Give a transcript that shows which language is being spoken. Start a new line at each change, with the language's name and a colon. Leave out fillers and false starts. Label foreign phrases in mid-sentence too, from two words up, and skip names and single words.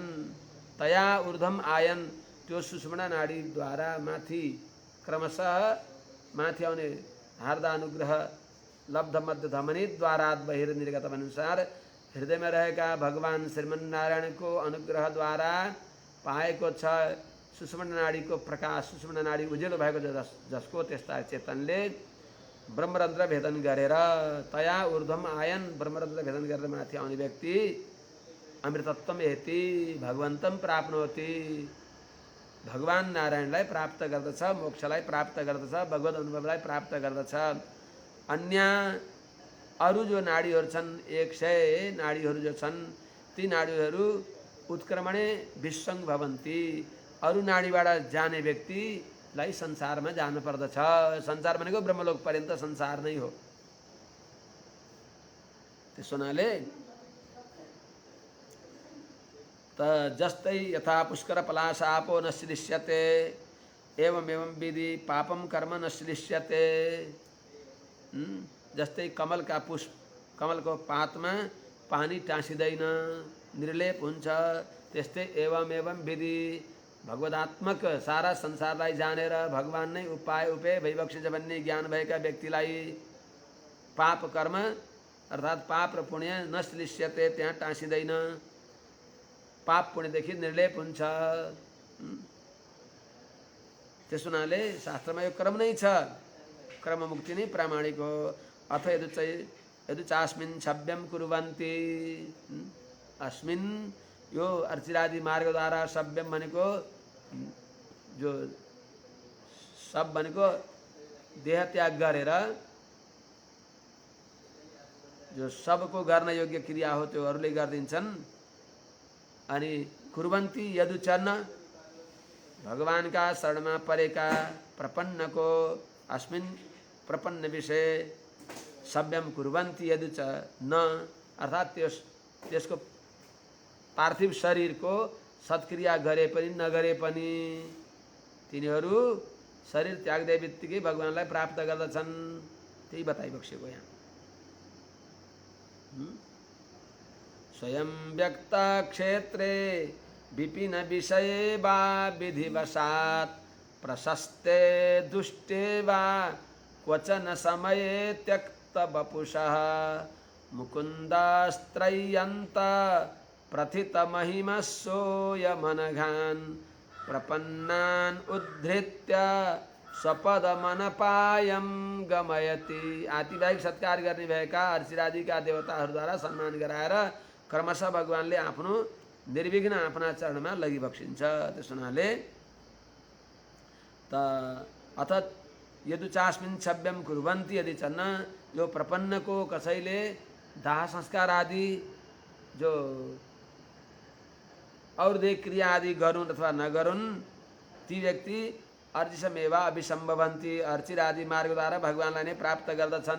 Sanskrit: तया ऊर्ध्वम आयन,
Nepali: त्यो सुषुम्ना नाडीद्वारा माथि क्रमशः माथि आउने हार्दानुग्रह लब्ध मध्य धमनीद्वारा बहिर्निर्गत अनुसार हृदयमा रहेका भगवान श्रीमन्नारायणको अनुग्रहद्वारा पाएको छ सुषुम्ना नाडीको प्रकाश। सुषुम्ना नाडी उज्यालो भएको जसको त्यस्ता चेतनले ब्रह्मरन्ध्र भेदन गरेर
Sanskrit: तया ऊर्ध्वम आयन,
Nepali: ब्रह्मरन्ध्र भेदन गरेर माथि आउने व्यक्ति
Sanskrit: अमृतत्वम एति भगवन्तं प्राप्नोति,
Nepali: भगवान नारायणलाई प्राप्त गर्दछ, मोक्षलाई प्राप्त गर्दछ, भगवत अनुभवलाई प्राप्त गर्दछ। अन्य अरू जो नाडीहरू छन् 100 नाडीहरू जो छन् ती नाडीहरू
Sanskrit: उत्क्रमणे विश्वं भवन्ति,
Nepali: अरू नाडीबाट जाने व्यक्तिलाई संसारमा जानु पर्दछ। संसार भनेको ब्रह्मलोक पर्यन्त संसार नै हो। त्यसो हुनाले त जस्तै
Sanskrit: यथा पुष्कर पलाशापो न श्लिष्यते एवं विधि पापम कर्म न श्लिष्यते।
Nepali: जस्तै कमलका पुष्प, कमलको पातमा पानी टाँसिँदैन, निर्लेप हुन्छ, त्यस्तै
Sanskrit: एवं विधि
Nepali: भगवदात्मक सारा संसारलाई जानेर भगवान नै उपाय उपेय भइबक्सिन्छ भन्ने ज्ञान भएका व्यक्तिलाई पाप कर्म अर्थात् पाप र पुण्य नश्लिष्यते, त्यहाँ टाँसिँदैन, पाप पुण्यदेखि निर्लेप हुन्छ। त्यसो हुनाले शास्त्रमा यो क्रम नै छ, क्रम मुक्ति नै प्रामाणिक हो।
Sanskrit: अथ यदु चास्मिन् छव्यम कुर्वन्ति,
Nepali: अस्मिन् यो अर्चिरादि मार्गद्वारा सभ्यम भनेको जो सब भनेको देह त्याग गरेर जो सबको गर्न योग्य क्रिया हो त्यो अरूले गरिदिन्छन्।
Sanskrit: अनि कुर्वन्ति यदुचन,
Nepali: भगवानका शरणमा परेका प्रपन्नको
Sanskrit: अस्मिन् प्रपन्न विषय सभ्यम कुर्वन्ति यदुच न,
Nepali: अर्थात् त्यसको पार्थिव शरीरको सत्क्रिया गरे पनि नगरे पनि तिनीहरू शरीर त्याग्दै बित्तिकै भगवानलाई प्राप्त गर्दछन्। त्यही बताइबक्सेको यहाँ।
Sanskrit: स्वयं व्यक्त क्षेत्रे विपिन विषये वा विधिवशात् प्रशस्ते दुष्टे वा क्वचन समये त्यक्त वपुषः मुकुन्दास्त्रय्यन्त प्रथित महिमा सोयमनघान् प्रपन्नान् उद्धृत्य स्वपद मनपायम गमयति।
Nepali: आतिवाहिक सत्कार गर्ने भएका अर्चिरादिका देवताहरूद्वारा सम्मान गराएर क्रमशः भगवानले आफ्नो निर्विघ्न आफ्ना चरणमा लगिबक्सिन्छ। त्यसो हुनाले त
Sanskrit: अथ यदुचास्मिन् छव्यम कुर्वन्ति
Nepali: यदि छन्, यो प्रपन्नको कसैले दाह संस्कार आदि जो औरदे क्रिया आदि गरून् अथवा नगरून् ती व्यक्ति
Sanskrit: अर्चिसमेवा अभिसम्भवन्ति,
Nepali: अर्चिर आदि मार्गद्वारा भगवानलाई नै प्राप्त गर्दछन्।